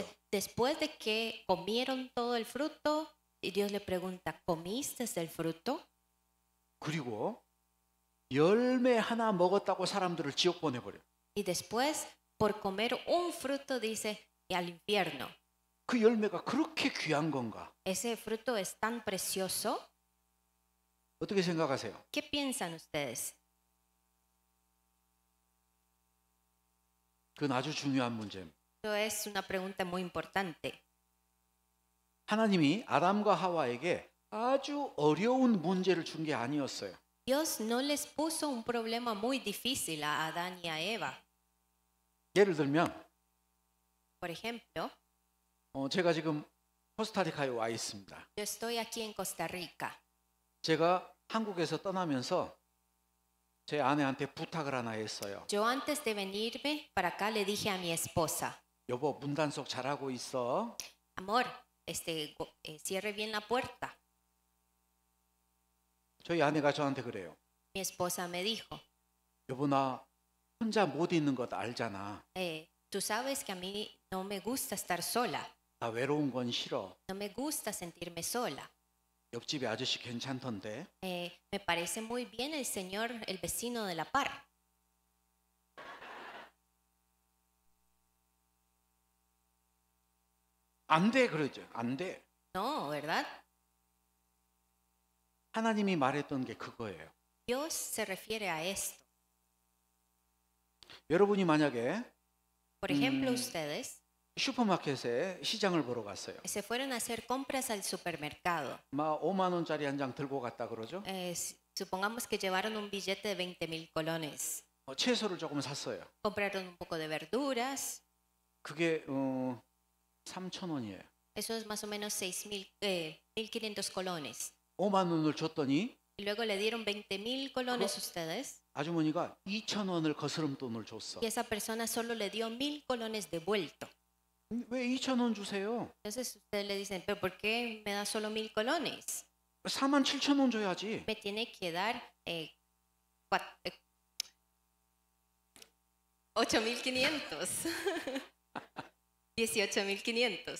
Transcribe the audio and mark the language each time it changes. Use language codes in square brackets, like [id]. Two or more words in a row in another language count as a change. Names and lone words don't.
[es] Entonces, después de que comieron todo el fruto, y Dios le pregunta, ¿comiste del fruto? [ko] 그리고 열매 하나 먹었다고 사람들을 지옥 보내버려. [es] Y después, por comer un fruto, dice, y al infierno. [ko] 그 열매가 그렇게 귀한 건가? [es] ¿Ese fruto es tan precioso? [ko] 어떻게 생각하세요? [es] ¿Qué piensan ustedes? [ko] 그건 아주 중요한 문제입니다. [es] Esto es una pregunta muy importante. [ko] 하나님이 아담과 하와에게 아주 어려운 문제를 준 게 아니었어요. [es] Dios no les puso un problema muy difícil a Adán y a Eva. [ko] 예를 들면 [es] Por ejemplo, [ko] 제가 지금 코스타리카에 와 있습니다. [es] yo estoy aquí en Costa Rica. [ko] 제가 한국에서 떠나면서 제 아내한테 부탁을 하나 했어요. [es] Yo antes de venirme para acá le dije a mi esposa, [ko] 여보 문단속 잘하고 있어. [es] amor, cierre bien la puerta. [ko] 저희 아내가 저한테 그래요. [es] Mi esposa me dijo, [ko] 여보 나 혼자 못 있는 것 알잖아. [es] Tú sabes que a mí no me gusta estar sola, [ko] 나 외로운 건 싫어. [es] no me gusta sentirme sola. [ko] 옆집에 아저씨 괜찮던데. [es] Me parece muy bien el señor, el vecino de la par. [ko] 안 돼 그러죠. 안 돼. [es] No, ¿verdad? [ko] 하나님이 말했던 게 그거예요. [es] Dios se refiere a esto. [ko] 여러분이 만약에 [es] Por ejemplo, ustedes [ko] 슈퍼마켓에 시장을 보러 갔어요. [es] se fueron a hacer compras al supermercado. [ko] 막 5만 원짜리 한 장 들고 갔다 그러죠. [es] Supongamos que llevaron un billete de 20,000 colones. [ko] 채소를 조금 샀어요. [es] Compraron un poco de verduras. [ko] 그게 3,000원이에요. [es] Eso es más o menos 1,500 colones. [ko] 5만 원을 줬더니 [es] Y luego le dieron 20,000 colones a ustedes. [ko] 아주머니가 2,000원을 거스름돈을 줬어. [es] Y esa persona solo le dio 1,000 colones devuelto. [ko] 왜 2,000원 주세요? [es] Entonces ustedes le dicen, ¿pero por qué me da solo 1,000 colones? [ko] 47,000원 줘야지. [es] Me tiene que dar 8,500. 18,500.